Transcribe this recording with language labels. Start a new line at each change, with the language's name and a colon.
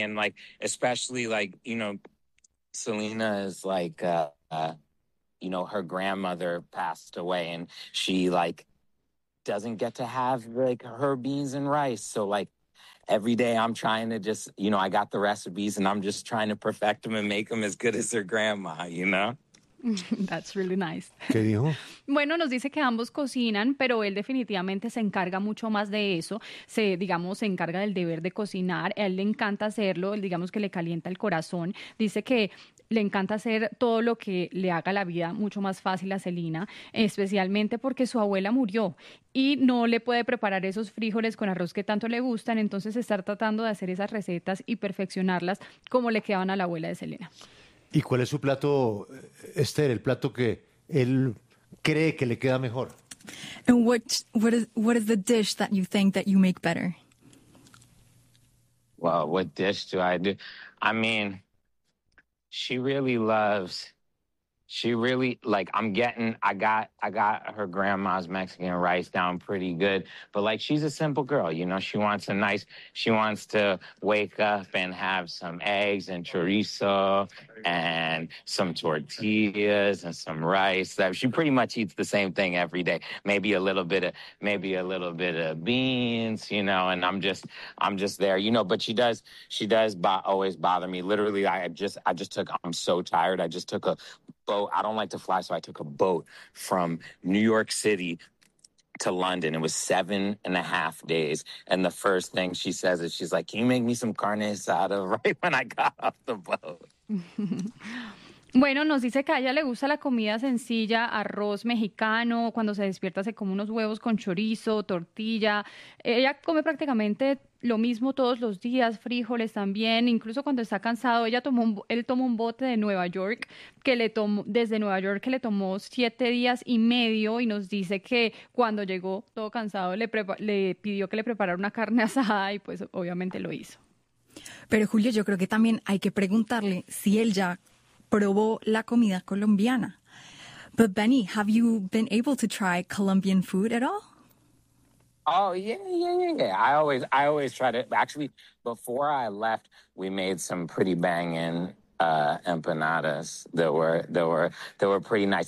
English: And like, especially like, you know, Selena is like, you know, her grandmother passed away and she like doesn't get to have like her beans and rice. So like every day I'm trying to just, you know, I got the recipes and I'm just trying to perfect them and make them as good as her grandma, you know? That's really nice.
Spanish: ¿Qué dijo? Bueno, nos dice que ambos cocinan, pero él definitivamente se encarga mucho más de eso. Se encarga del deber de cocinar. A él le encanta hacerlo, digamos que le calienta el corazón. Dice que le encanta hacer todo lo que le haga la vida mucho más fácil a Selena, especialmente porque su abuela murió y no le puede preparar esos frijoles con arroz que tanto le gustan. Entonces, estar tratando de hacer esas recetas y perfeccionarlas como le quedaban a la abuela de Selena. ¿Y cuál es su plato, Esther, el plato que él cree que le queda mejor?
English: And what is the dish that you think that you make better? Well, what dish do I do? I mean, I got her grandma's Mexican rice down pretty good, but like she's a simple girl, you know, she wants to wake up and have some eggs and chorizo and some tortillas and some rice. She pretty much eats the same thing every day. Maybe a little bit of beans, you know, and I'm just there, you know, but she does always bother me. Literally, I'm so tired. Boat. I don't like to fly, so I took a boat from New York City to London. It was 7.5 days. And the first thing she says is, she's like, can you make me some carne asada right when I got off the boat?
Spanish: Bueno, nos dice que a ella le gusta la comida sencilla, arroz mexicano, cuando se despierta se come unos huevos con chorizo, tortilla. Ella come prácticamente lo mismo todos los días, frijoles también, incluso cuando está cansado. Él tomó un bote de Nueva York, que le tomó 7 días y medio, y nos dice que cuando llegó todo cansado le pidió que le preparara una carne asada y pues obviamente lo hizo. Pero Julio, yo creo que también hay que preguntarle si él ya probó la comida colombiana.
English: But Benny, have you been able to try Colombian food at all? Oh, yeah. I always try to. Actually, before I left, we made some pretty banging empanadas that were pretty nice.